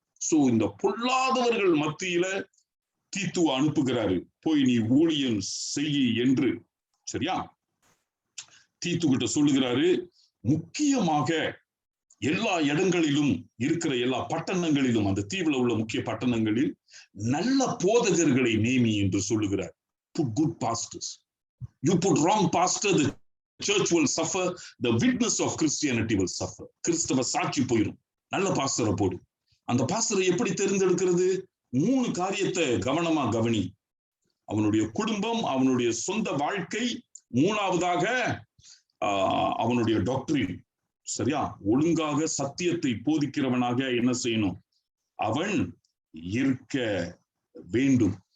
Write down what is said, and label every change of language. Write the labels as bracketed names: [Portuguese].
[Tamil] So இந்த பொல்லாதவர்கள் மத்தியில தீத்துவ அனுப்புகிறாரு, போய் நீ ஊழியம் செய்ய என்று. சரியா? தீத்து கிட்ட சொல்லுகிறாரு, முக்கியமாக எல்லா இடங்களிலும் இருக்கிற எல்லா பட்டணங்களிலும், அந்த தீவுல உள்ள முக்கிய பட்டணங்களில் நல்ல போதகர்களை நேமி என்று சொல்லுகிறார். [English] Put good pastors. You put wrong pastor, the church will suffer, the witness of Christianity will suffer. [Tamil] கிறிஸ்தவ சாட்சி போயிடும். நல்ல பாஸ்டரை போடு. அந்த பாஸ்டரை எப்படி தேர்ந்தெடுக்கிறது? 3 காரியத்தை கவனமா கவனி. அவனுடைய குடும்பம், அவனுடைய சொந்த வாழ்க்கை, 3வதாக அவனுடைய டாக்டரின். சரியா? ஒழுங்காக சத்தியத்தை போதிக்கிறவனாக என்ன செய்யணும்? அவன் இருக்க வேண்டும்.